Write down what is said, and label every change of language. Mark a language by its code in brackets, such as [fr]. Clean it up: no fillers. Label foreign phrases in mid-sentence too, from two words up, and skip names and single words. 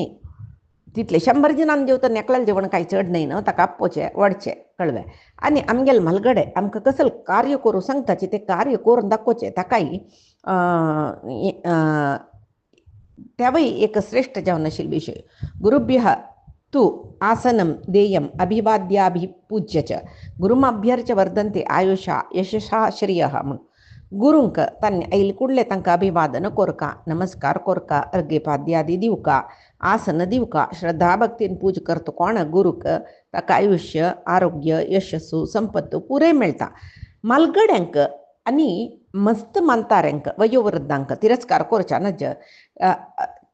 [kok] तितले 100 जणांनी जेवता एकल्याला जेवण कांय चड न्हय न्हू, ताका आपोवचें वडचें कळ्ळें. आनी आमगेले म्हालगडे आमकां कसलें कार्य करूं सांगताचे ते कार्य करून दाखोवचें. ताकाय त्यावय एक श्रेष्ठ जावन आशिल्लो विशय. [sa] गुरुभ्यः तू आसनं देयम् अभिवाद्याभिपूज्य च गुरुमभ्यर्च वर्धन्ते आयुषा यशसा श्रियः म्हणून. [kok] गुरूंक तांणी आयिल्ले कुडले तांकां अभिवादन कोरका, नमस्कार कोरका, अर्घ्यपाद्यादी दिवका, आसन दिवका, श्रद्धा भक्तीन पूज करता कोण गुरूक ताका आयुष्य, आरोग्य, यशस्सू, संपत्तू पुरे मेळटा. मालगड्यांक आनी मस्त मानताऱ्यांक वयोवृद्धांक तिरस्कार करच्या नज.